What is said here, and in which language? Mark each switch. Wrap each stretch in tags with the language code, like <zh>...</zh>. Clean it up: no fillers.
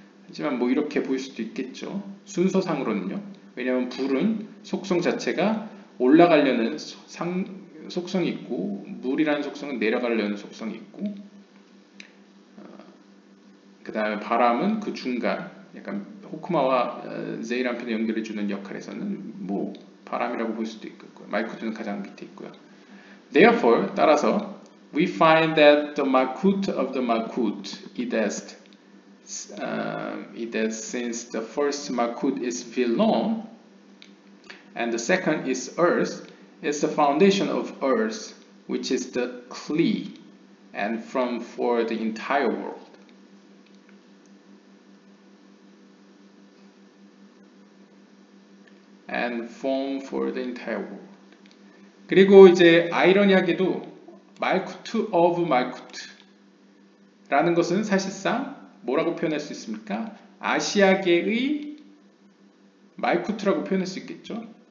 <ko>하지만 뭐 이렇게 보일 수도 있겠죠. 순서상으로는요. 왜냐하면 불은 속성 자체가 올라가려는 속성이 있고, 물이라는 속성은 내려가려는 속성이 있고, 그 다음에 바람은 그 중간, 약간 호크마와 제이람핀을 연결해주는 역할에서는 뭐 바람이라고 볼 수도 있고, 말쿠트는 가장 밑에 있고요.</ko> <en>Therefore,</en> <ko>따라서</ko> <en>we find that the Malkuth of the Malkuth is that since the first Malkuth is Vilon and the second is Earth, it's the foundation of Earth, which is the Kli, and from for the entire world. And form for the entire world.</en> <ko>그리고 이제 아이러니하게도 말쿠트 of 말쿠트라는 것은 사실상 뭐라고 표현할 수 있습니까? 아시아계의 말쿠트라고 표현할 수 있겠죠.</ko>